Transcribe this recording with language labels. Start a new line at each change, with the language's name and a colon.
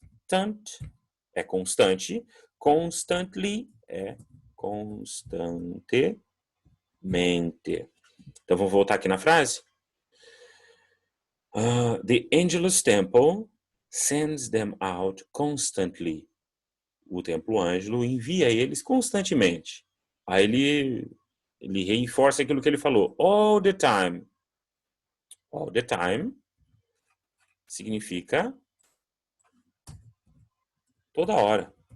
Portuguese: Constant é constante, constantly é constantemente. Então vamos voltar aqui na frase.
English: The Angelus Temple sends them out constantly.
Portuguese: O templo Ângelo envia eles constantemente. Aí ele reforça aquilo que ele falou.
English: All the time. All the time
Portuguese: significa toda hora.